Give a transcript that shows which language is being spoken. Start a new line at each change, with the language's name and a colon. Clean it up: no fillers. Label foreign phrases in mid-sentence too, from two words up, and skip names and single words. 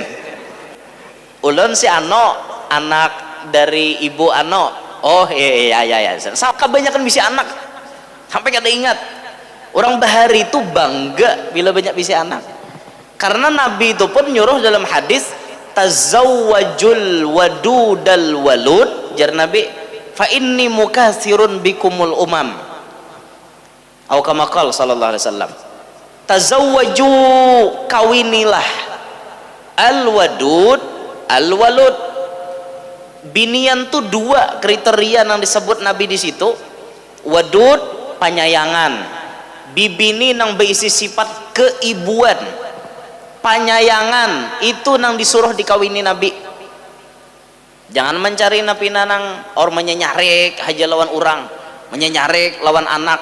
Banjar: Ulun si Ano, anak dari ibu Ano. Oh iya. Sampai kebanyakan bisa anak, sampai kada ingat. Orang bahari itu bangga bila banyak bisa anak, karena Nabi itu pun nyuruh dalam hadis,
Arabic: تزوجوا الودود الولود,
Banjar: jar Nabi,
Arabic: فإني مكاثر بكم الأمم. Atau كما قال صلى الله عليه وسلم تزوجوا, kawinilah, الودود الولود.
Banjar: Binian tuh 2 kriteria yang disebut Nabi di situ. Wadud, penyayangan. Bibini nang berisi sifat keibuan. Panyayangan itu nang disuruh dikawini Nabi. Jangan mencari napi nanang or menyenyarik haja lawan orang, menyenyarik lawan anak.